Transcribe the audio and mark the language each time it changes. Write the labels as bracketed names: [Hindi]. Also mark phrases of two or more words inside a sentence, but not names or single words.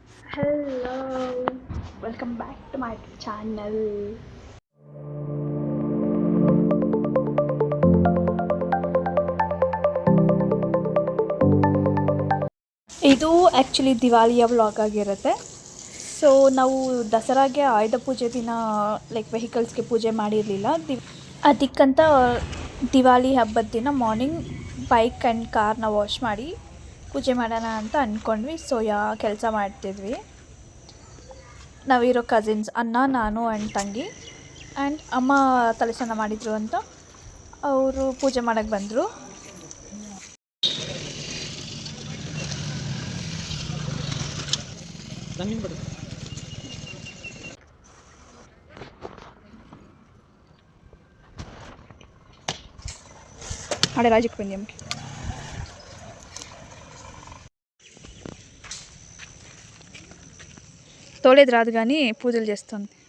[English] Hello, welcome back to my channel. [Kannada] ಇದು ಆ್ಯಕ್ಚುಲಿ ದಿವಾಲಿಯ ವ್ಲಾಗ್ ಆಗಿರುತ್ತೆ. ಸೊ ನಾವು ದಸರಾಗೆ ಆಯುಧ ಪೂಜೆ ದಿನ ವೆಹಿಕಲ್ಸ್ಗೆ ಪೂಜೆ ಮಾಡಿರಲಿಲ್ಲ. ಅದಕ್ಕಂತ ದಿವಾಲಿ ಹಬ್ಬದ ದಿನ [English] morning bike and [Kannada] ಕಾರ್ನ ವಾಶ್ ಮಾಡಿ ಪೂಜೆ ಮಾಡೋಣ ಅಂತ ಅಂದ್ಕೊಂಡ್ವಿ. ಸೊ ಕೆಲಸ ಮಾಡ್ತಿದ್ವಿ. ನಾವಿರೋ ಕಸಿನ್ಸ್ ಅಣ್ಣ, ನಾನು ಆ್ಯಂಡ್ ತಂಗಿ ಆ್ಯಂಡ್ ಅಮ್ಮ ತಲೆ ಸ್ನಾನ ಮಾಡಿದರು ಅಂತ ಅವರು ಪೂಜೆ ಮಾಡೋಕ್ಕೆ ಬಂದರು. [Telugu] ఆడ రాజుకుపోయింది ఏమిటి తోలేదు రాదు కానీ పూజలు చేస్తుంది.